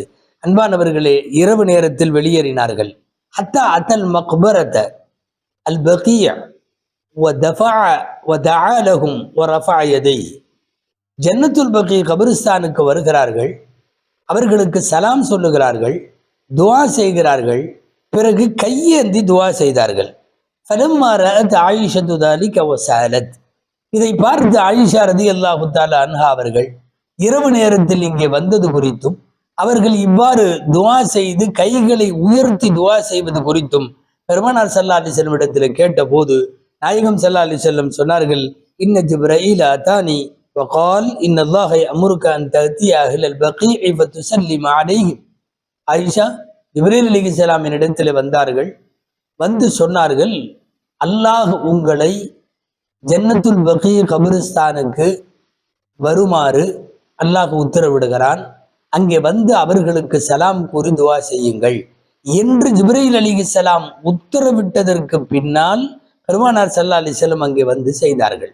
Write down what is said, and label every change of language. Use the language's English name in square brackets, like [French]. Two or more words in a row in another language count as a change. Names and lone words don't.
[Tamil] அன்பானவர்களே, இரவு நேரத்தில் வெளியேறினார்கள். [Arabic] حتى أتى المقبرة البقيع فدعا لهم ورفع يديه, [Tamil] ஜன்னத்துல் பகி கபிரிஸ்தானுக்கு வருகிறார்கள், அவர்களுக்கு சலாம் சொல்லுகிறார்கள், துவா செய்கிறார்கள், பிறகு கையேந்தி துவா செய்தார்கள். [Arabic] فلما رأت عائشة ذلك وسالت, [Tamil] இதை பார்த்து ஆயிஷா [Arabic] رضي الله تعالى عنها [Tamil] அவர்கள் இரவு நேரத்தில் இங்கே வந்தது குறித்தும், அவர்கள் இவ்வாறு துவா செய்து கைகளை உயர்த்தி துவா செய்வது குறித்தும் பெருமானார் [Arabic] صلى الله عليه وسلم [Tamil] இடத்தில் கேட்டபோது நாயகம் [Arabic] صلى الله عليه وسلم [Tamil] சொன்னார்கள், [Arabic] إن جبريل أتاني وقال ان الله يأمرك ان تأتي اهل البقيع فتسلم عليهم. [Tamil] ஆயிஷா, ஜிப்ரீல் அலைஹிஸ்ஸலாமின் இடத்தில் வந்தார்கள், வந்து சொன்னார்கள், அல்லாஹ் உங்களை ஜன்னத்துல் பகீ கபிரிஸ்தானுக்கு வருமாறு அல்லாஹ் உத்தரவிடுகிறான், அங்கே வந்து அவர்களுக்கு சலாம் கூறி துவா செய்யுங்கள் என்று ஜிப்ரீல் அலைஹிஸ்ஸலாம் உத்தரவிட்டதற்கு பின்னால் பெருமானார் [Arabic] صلى الله عليه وسلم [Tamil] அங்கே வந்து செய்தார்கள்.